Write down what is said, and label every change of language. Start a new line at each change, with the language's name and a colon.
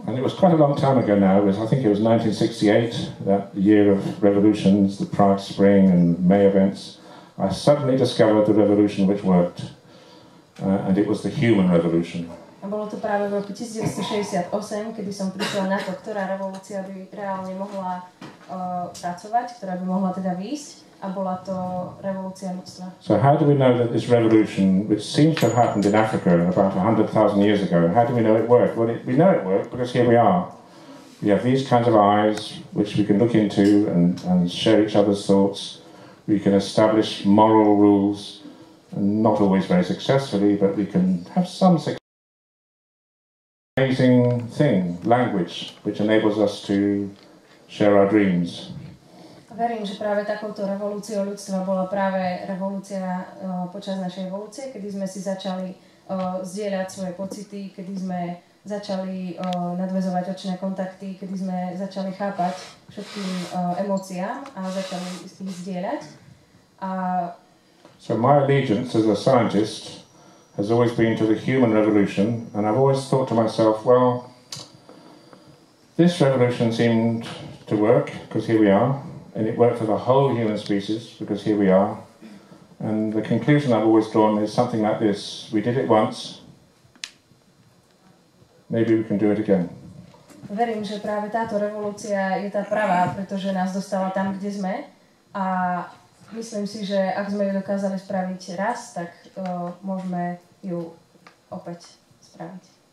English: And it was quite a long time ago now. I think it was 1968, that year of revolutions, the Prague Spring and May events. I suddenly discovered the revolution which worked, and it was the human revolution.
Slovak: A bolo to práve v roku 1968, kedy som prišla na to, ktorá revolúcia by reálne mohla pracovať, ktorá by mohla teda výjsť, a bola to revolúcia ľudstva.
English: So how do we know that this revolution, which seems to have happened in Africa about 100,000 years ago, how do we know it worked? Well, we know it worked because here we are. We have these kinds of eyes which we can look into and share each other's thoughts. We can establish moral rules, and not always very successfully, but we can have some success. amazing thing, language, which enables us to share our dreams.
Slovak: Verím, že práve takouto revolúciou ľudstva bola práve revolúcia počas našej evolúcie, kedy sme si začali zdieľať svoje pocity, kedy sme začali nadväzovať očné kontakty, kedy sme začali chápať všetkým emóciám a začali ich zdieľať.
English: So my allegiance as a scientist has always been to the human revolution, and I've always thought to myself, well, this revolution seemed to work, because here we are, and it worked for the whole human species, because here we are. And the conclusion I've always drawn is something like this: we did it once, maybe we can do it again.
Slovak: Verím, že práve táto revolúcia je tá pravá, pretože nás dostala tam, kde sme, a myslím si, že ak sme ju dokázali spraviť raz, tak môžeme ju opäť spraviť.